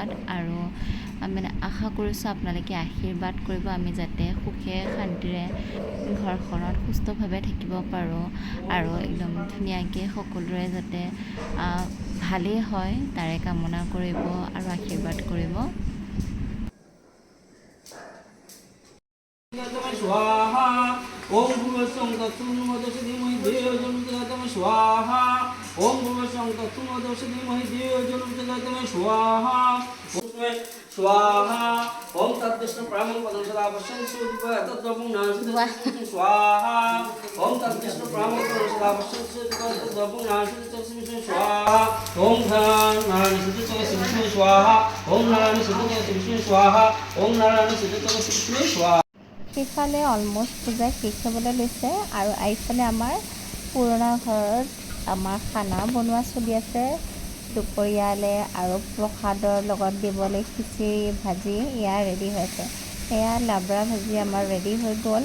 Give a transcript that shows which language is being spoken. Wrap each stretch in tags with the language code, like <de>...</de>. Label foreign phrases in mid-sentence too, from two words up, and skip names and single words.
<as>আৰু আশা কৰিছোঁ আপোনালোকে আশীৰ্বাদ কৰিব, আমি যাতে সুখে শান্তিৰে ঘৰখনত সুস্থভাৱে থাকিব পাৰোঁ আৰু একদম ধুনীয়াকৈ সকলোৰে যাতে ভালেই হয় তাৰে কামনা কৰিব আৰু আশীৰ্বাদ কৰিব।</as> <sa>स्वाहा ओम भूर्भुवस्सुं तत्सवितुर्वरेण्यं धीमहि धियो यो न प्रचोदयात् स्वाहा ओम भूर्भुवस्सुं तत्सवितुर्वरेण्यं धीमहि धियो यो न प्रचोदयात् स्वाहा स्वाहा ओम तद्विष्णु प्राणं पदं सदा पश्यन् सुदीपः तद्वपुं नासि स्वाहा ओम तद्विष्णु प्राणं पदं सदा पश्यन् सुदीपः तद्वपुं नासि स्वाहा ओम नारायण सिद्धोत्तम स्वाहा ओम नारायण सिद्धोत्तम स्वाहा ओम नारायण सिद्धोत्तम स्वाहा।</sa> <as>সেইফালে অলমষ্ট পূজা শেষ হ'বলৈ লৈছে আৰু এইফালে আমাৰ পুৰণা ঘৰত আমাৰ খানা বনোৱা চলি আছে। দুপৰীয়ালৈ আৰু প্ৰসাদৰ লগত দিবলৈ খিচিৰি ভাজি এয়া ৰেডি হৈ আছে। এয়া লাবৰা ভাজি আমাৰ ৰেডি হৈ গ'ল।</as>